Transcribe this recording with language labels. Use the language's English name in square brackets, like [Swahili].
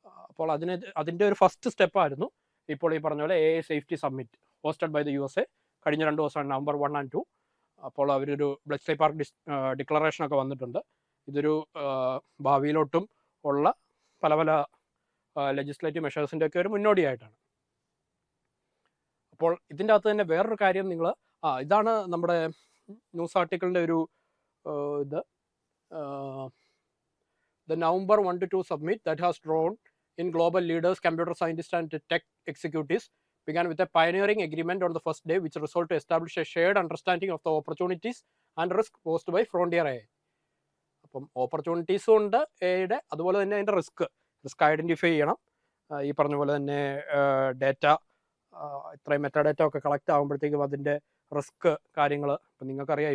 [Malayalam] അപ്പോൾ അതിൻ്റെ ഒരു ഫസ്റ്റ് സ്റ്റെപ്പായിരുന്നു ഇപ്പോൾ ഈ പറഞ്ഞ പോലെ AI safety summit hosted by the USA കഴിഞ്ഞ 2 ദിവസമാണ്, [English] November 1 and 2. [Malayalam] അപ്പോൾ അവരൊരു ബ്ലെച്ച്ലി പാർക്ക് ഡിക്ലറേഷനൊക്കെ വന്നിട്ടുണ്ട്. ഇതൊരു ഭാവിയിലോട്ടും ഉള്ള പല ലെജിസ്ലേറ്റീവ് മെഷേഴ്സിൻ്റെ ഒക്കെ ഒരു മുന്നോടിയായിട്ടാണ്. അപ്പോൾ ഇതിൻ്റെ അകത്ത് തന്നെ വേറൊരു കാര്യം ഇതാണ് നമ്മുടെ ന്യൂസ് ആർട്ടിക്കിളിൻ്റെ ഒരു ഇത് [English] the November 1 to 2 summit that has drawn in global leaders, computer scientists and tech executives began with a pioneering agreement on the first day, which resolved to establish a shared understanding of the opportunities and risk posed by frontier AI. [Malayalam] അപ്പം ഓപ്പർച്യൂണിറ്റീസും ഉണ്ട് എയുടെ, അതുപോലെ തന്നെ അതിൻ്റെ risk identify ചെയ്യണം. ഈ പറഞ്ഞ പോലെ തന്നെ ഡേറ്റ ഇത്രയും മെറ്റാഡേറ്റ ഒക്കെ കളക്ട് ആകുമ്പോഴത്തേക്കും അതിൻ്റെ റിസ്ക് കാര്യങ്ങൾ ഇപ്പം നിങ്ങൾക്കറിയാം.